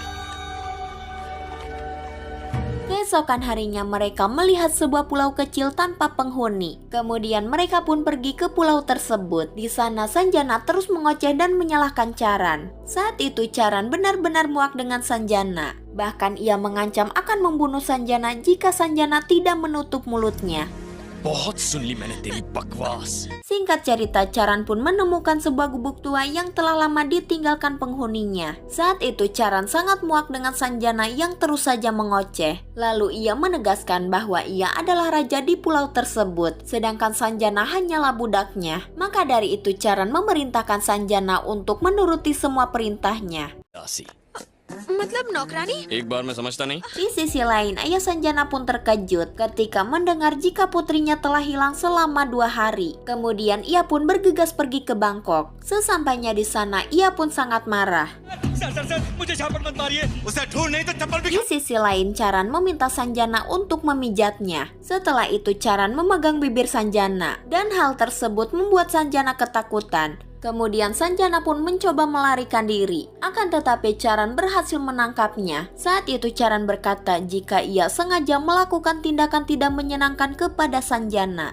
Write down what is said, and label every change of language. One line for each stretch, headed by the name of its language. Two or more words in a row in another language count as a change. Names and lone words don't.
Indonesian: Keesokan harinya mereka melihat sebuah pulau kecil tanpa penghuni. Kemudian mereka pun pergi ke pulau tersebut. Di sana Sanjana terus mengoceh dan menyalahkan Charan. Saat itu Charan benar-benar muak dengan Sanjana. Bahkan ia mengancam akan membunuh Sanjana jika Sanjana tidak menutup mulutnya.
Hindi: बहुत सुन ली मैंने तेरी बकवास
Indonesian: Singkat cerita, Charan pun menemukan sebuah gubuk tua yang telah lama ditinggalkan penghuninya. Saat itu Charan sangat muak dengan Sanjana yang terus saja mengoceh. Lalu ia menegaskan bahwa ia adalah raja di pulau tersebut, sedangkan Sanjana hanyalah budaknya. Maka dari itu Charan memerintahkan Sanjana untuk menuruti semua perintahnya.
Hindi: दासी मतलब नौकरानी एक बार मैं समझता नहीं
Indonesian: Di sisi lain, ayah Sanjana pun terkejut ketika mendengar jika putrinya telah hilang selama 2 hari. Kemudian ia pun bergegas pergi ke Bangkok. Sesampainya di sana, ia pun sangat marah.
Hindi: सर मुझे झापड़ मत मारिए उसे ढूंढ नहीं तो चप्पल भी
Indonesian: Di sisi lain, Charan meminta Sanjana untuk memijatnya. Setelah itu Charan memegang bibir Sanjana, dan hal tersebut membuat Sanjana ketakutan. Kemudian Sanjana pun mencoba melarikan diri. Akan tetapi Charan berhasil menangkapnya. Saat itu Charan berkata jika ia sengaja melakukan tindakan tidak menyenangkan kepada Sanjana.